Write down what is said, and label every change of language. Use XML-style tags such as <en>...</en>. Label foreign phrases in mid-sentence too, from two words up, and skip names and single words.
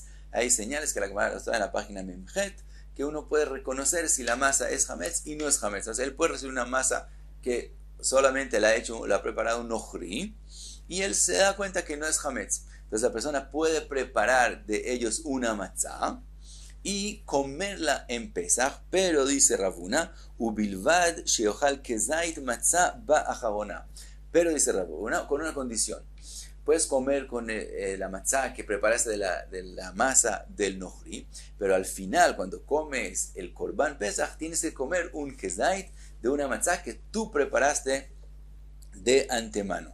<es>Hay señales que la Gemara está en la página Memjet, que uno puede reconocer si la masa es hametz y no es hametz. O sea, él puede recibir una masa que solamente la ha preparado un nohri, y él se da cuenta que no es hametz. Entonces la persona puede preparar de ellos una matzah y comerla en Pesach, pero dice Ravuna,</es> <he>ובלבד שיאכל כזית מצה באחרונה.</he> <es>Pero dice Ravuna, con una condición. Puedes comer con la matzah que preparaste de la masa del nohri, pero al final, cuando comes el</es> <he>קרבן פסח,</he> <es>tienes que comer un kezait de una matzah que tú preparaste de antemano.</es>